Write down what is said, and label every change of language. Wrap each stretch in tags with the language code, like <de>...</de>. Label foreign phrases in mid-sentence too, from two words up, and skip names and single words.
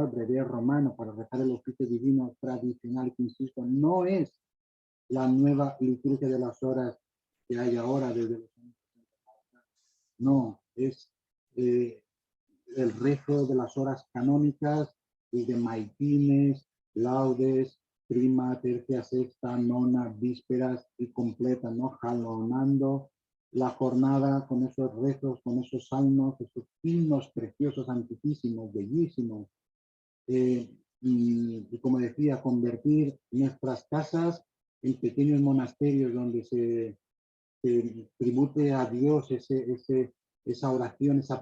<es>El breviario romano para rezar el oficio divino tradicional, que insisto, no es la nueva liturgia de las horas que hay ahora desde los años. No, es el rezo de las horas canónicas y de maitines, laudes, prima, tercia, sexta, nona, vísperas y completa, ¿no? Jalonando la jornada con esos rezos, con esos salmos, esos himnos preciosos, antiquísimos, bellísimos. Y como decía, convertir nuestras casas en pequeños monasterios donde se tribute a Dios esa oración, esa</es>